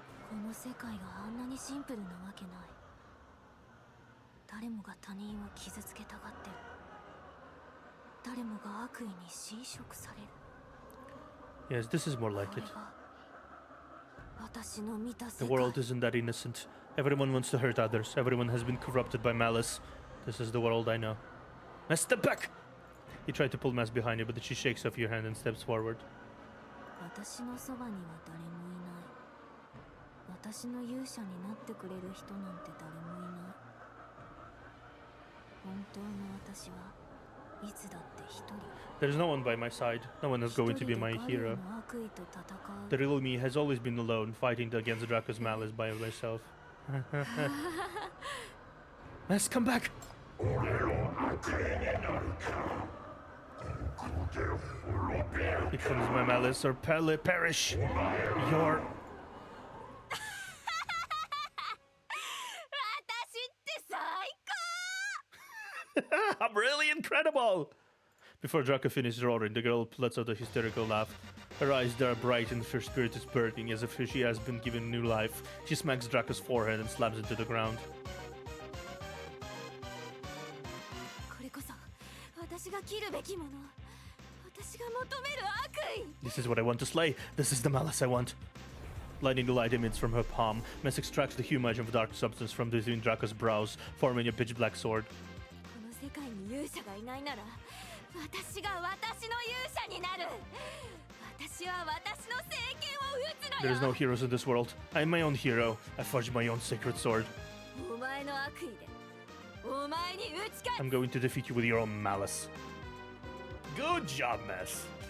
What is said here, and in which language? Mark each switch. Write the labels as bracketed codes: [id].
[ja] この世界があんなにシンプルなわけない。誰もが他人を傷つけたがってる。誰もが悪意に侵食される。 [en] Yes, this is more like it. [ja] これが私の見た [en] The [ja] 世界。 [en] world isn't that innocent. Everyone wants to hurt others. Everyone has been corrupted by malice. This is the world I know. Mess, step back! He tried to pull Mess behind you, but she shakes off your hand and steps forward. [ja] 私のそばには誰もいない。私の勇者になってくれる人なんて誰もいない。本当の私はいつだって一人。 [en] There's no one by my side. No one is going to be my hero. The real me has always been alone, fighting against Draco's malice by myself. Mess, come back! Becomes my malice or perish. Your... [ja] 私って最高 [en] I'm really incredible! Before Draco finishes roaring, the girl lets out a hysterical laugh. Her eyes are bright and her spirit is burning as if she has been given new life. She smacks Draco's forehead and slams into the ground. [ja] これこそ私が切るべきもの。私が求める悪意。 [en] This is what I want to slay. This is the malice I want. Lighting the light emits from her palm, Mess extracts the humage of dark substance from between Draco's brows, forming a pitch black sword. [ja] この世界に勇者がいないなら、私が私の勇者になる。私は私の聖剣を撃つの [en] There [ja] よ。 [en] is no heroes in this world. I am my own hero. I forged my own sacred sword. [ja] お前の悪意で、お前に打ち勝つ。 [en] I'm going to defeat you with your own malice. Good job, Mess.